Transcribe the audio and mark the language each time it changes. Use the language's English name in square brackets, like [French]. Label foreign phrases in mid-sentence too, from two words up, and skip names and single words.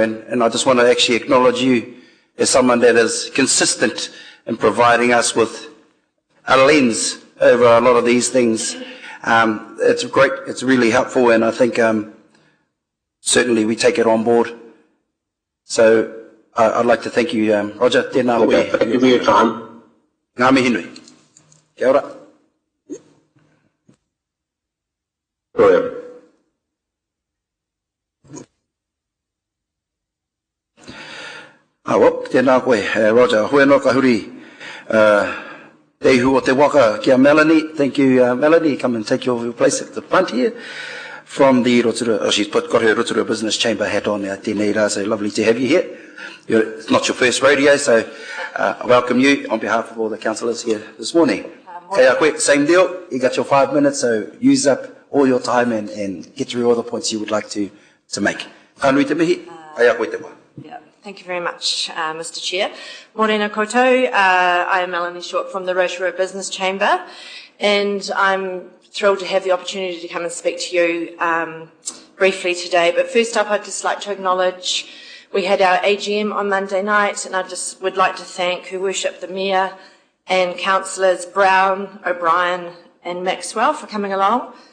[English] And I just want to actually acknowledge you as someone that is consistent in providing us with a lens over a lot of these things. It's great, it's really helpful, and I think certainly we take it on board. So I'd like to thank you, Roger. [Māori] Tēnā koe. [English] Thank you for your time. [Māori] Ngā mihi nui. Kia ora. [English] Brilliant. Well, [Māori] tēnā koe, [English] Roger. [Māori] Hoi no ka huri. Te ihu o te waka kia Melanie. [English] Thank you, Melanie. Come and take your place at the front here. From the Rotorua, she's got her Rotorua Business Chamber hat on now. [Māori] Tēnei rā, [English] so lovely to have you here. It's not your first rodeo, so I welcome you on behalf of all the councillors here this morning. [Māori] Kei koe, [English] same deal. You got your 5 minutes, so use up all your time and get through all the points you would like to make. [Māori] Whanui te mihi, kei koe te wā. [English] Yeah, thank you very much, Mr. Chair. [Māori] Morena koutou. [English] I am Melanie Short from the Rotorua Business Chamber, and I'm thrilled to have the opportunity to come and speak to you briefly today. But first up, I'd just like to acknowledge we had our AGM on Monday night, and I just would like to thank Her Worship the Mayor and Councillors Brown, O'Brien and Maxwell for coming along.